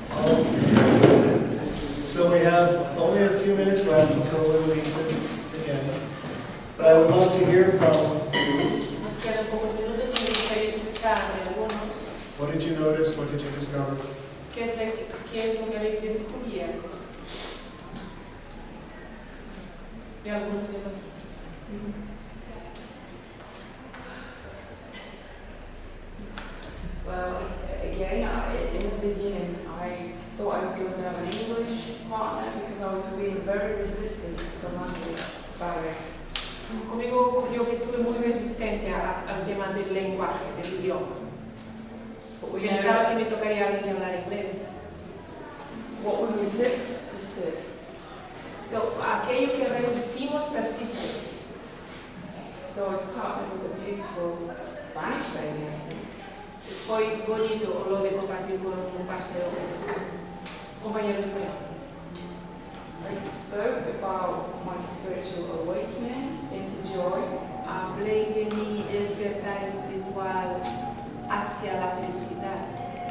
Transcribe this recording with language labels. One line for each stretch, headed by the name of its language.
English: So we have only a few minutes left before we'll meet again. But I would love to hear from you.
Spanish: Nos quedan pocos minutos y me gustaría escuchar de algunos.
English: What did you notice? What did you discover?
Spanish: ¿Qué es lo que habéis descubierto? De algunos de vosotros.
English: Well, again, in the beginning, I thought I was going to have an English partner because I was being very resistant to the language barrier.
Spanish: Conmigo ocurrió que estuve muy resistente al tema del lenguaje, del idioma. Pensaba que me tocaría alguien que hablara inglés.
English: What we resist persists.
Spanish: So, aquello que resistimos persiste.
English: So it's partnered with a beautiful Spanish lady, I think.
Spanish: Fue bonito lo de compartir con un parcero, compañero español.
English: I spoke about my spiritual awakening into joy.
Spanish: Hablé de mi despertar espiritual hacia la felicidad.